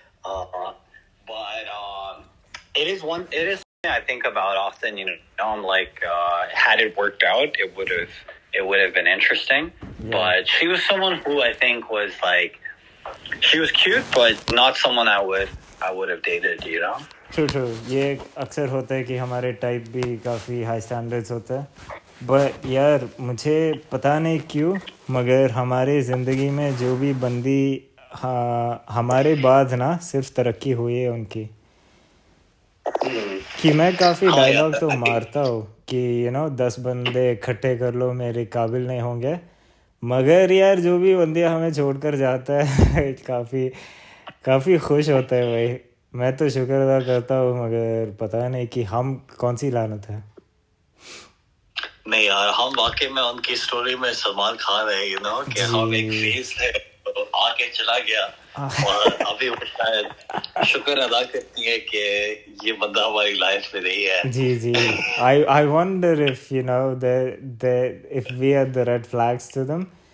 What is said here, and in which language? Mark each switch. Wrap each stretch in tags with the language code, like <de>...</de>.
<en>But it is something I think about often, you know, I'm like, had it worked out, it would have been interesting. Yeah. But she was someone who I think was like, she was cute, but not someone I would have dated, you know? True.</en> <hi>ये अक्सर होता है कि हमारे type भी काफ़ी high standards होता है. बट यार मुझे पता नहीं क्यों मगर हमारे ज़िंदगी में जो भी बंदी हमारे बाद ना सिर्फ तरक्की हुई है उनकी. कि मैं काफ़ी डायलॉग तो मारता हूँ कि यू नो 10 बंदे इकट्ठे कर लो मेरे काबिल नहीं होंगे, मगर यार जो भी बंदियाँ हमें छोड़कर जाता है काफ़ी खुश होता है भाई. मैं तो शुक्र अदा करता हूँ मगर पता नहीं कि हम कौन सी लानत है. नहीं यार, हम वाकई में उनकी स्टोरी में सलमान खान है, you know, कि हम एक फेज है तो आके चला गया और अभी वो शायद शुक्र अदा करती है कि ये बंदा हमारी लाइफ में नहीं है. जी.</hi> <en>I wonder if you know if we are the red flags to them.</en>